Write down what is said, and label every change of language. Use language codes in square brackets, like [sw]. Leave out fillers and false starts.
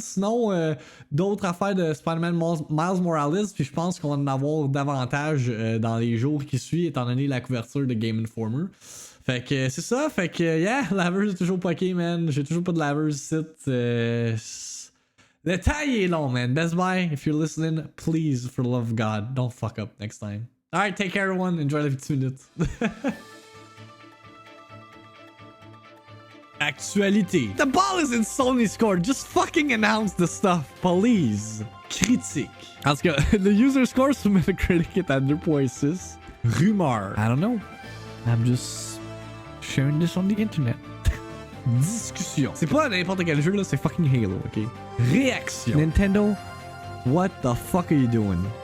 [fr] Sinon, d'autres affaires de Spider-Man Miles Morales. Puis, je pense qu'on va en avoir davantage dans les jours qui suivent, étant donné la couverture de Game Informer. Fait que c'est ça. Fait que, yeah, laveuse est toujours poqué, man. J'ai toujours pas de laveuse ici. Le taille est long, man. [en] Best Buy, if you're listening, please, for the love of God, don't fuck up next time. Alright, take care, everyone. Enjoy la VIICTIIMINUTE. [fr] Actualité. [en] The ball is in Sony's court. Just fucking announce the stuff, please. [fr] Critique. En tout cas, [en] the user score [fr] sur Metacritic est à 2.6. Rumeur. [en] I don't know. I'm just sharing this on the internet. [fr] Discussion. C'est pas n'importe quel jeu là, c'est fucking Halo, ok? Réaction. [en] Nintendo, what the fuck are you doing?